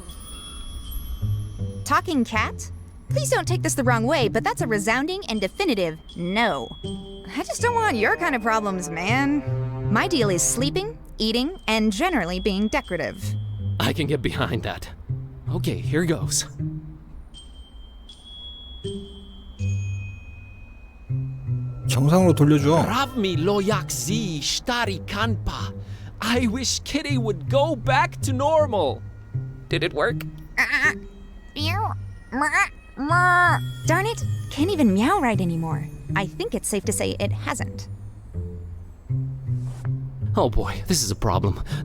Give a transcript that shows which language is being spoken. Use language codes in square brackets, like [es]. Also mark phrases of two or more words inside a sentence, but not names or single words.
[en] Talking cat? Please don't take this the wrong way, but that's a resounding and definitive no. I just don't want your kind of problems, man. My deal is sleeping, eating, and generally being decorative. I can get behind that. Okay, here goes. [ko] 정상으로 돌려줘. Ravmi loyakzi shtari kanpa. [en] I wish Kitty would go back to normal. Did it work? Darn it, can't even meow right anymore. I think it's safe to say it hasn't. Oh boy, this is a problem.